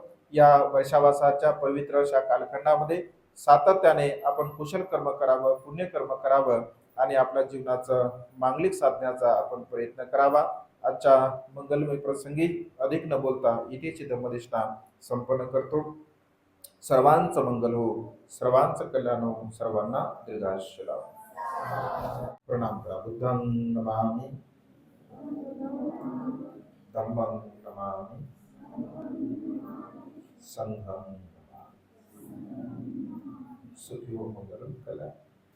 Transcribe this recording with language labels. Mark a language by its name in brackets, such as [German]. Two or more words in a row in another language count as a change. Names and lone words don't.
[Marathi] या वर्षावासाच्या पवित्र अशा कालखंडामध्ये सातत्याने आपण कुशल कर्म करावं, पुण्यकर्म करावं आणि आपल्या जीवनाचं मांगलिक साधण्याचा आपण प्रयत्न करावा. आजच्या मंगलमय प्रसंगी अधिक न बोलता इथेची धम्मदेशना संपन्न करतो. सर्वांचं मंगल हो, सर्वांचं कल्याण हो, सर्वांना दीर्घायुष्य लाभो. प्रणाम करा. [Pali] बुद्धं नमामि, धम्मं नमामि, संघं नमामि. [Marathi] सुखी हो, मंगलम कल्याण.